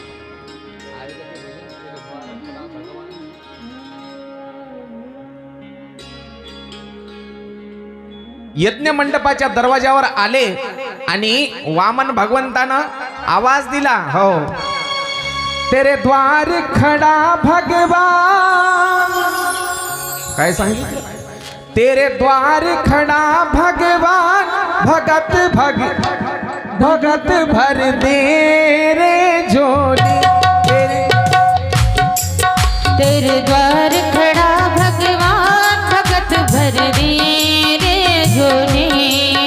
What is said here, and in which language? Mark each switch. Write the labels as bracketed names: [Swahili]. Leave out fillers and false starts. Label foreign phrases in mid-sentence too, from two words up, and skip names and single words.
[Marathi] यज्ञ मंडपाच्या दरवाजावर आले आणि वामन भगवंतानं आवाज दिला, हो, [Hindi] तेरे द्वार खडा भगवान. [Marathi] काय सांगितलं? [Hindi] तेरे द्वार खडा भगवान, भगत भर दे रे झोली. तेरे द्वार खड़ा भगवान, भगत भर दे रे झोली.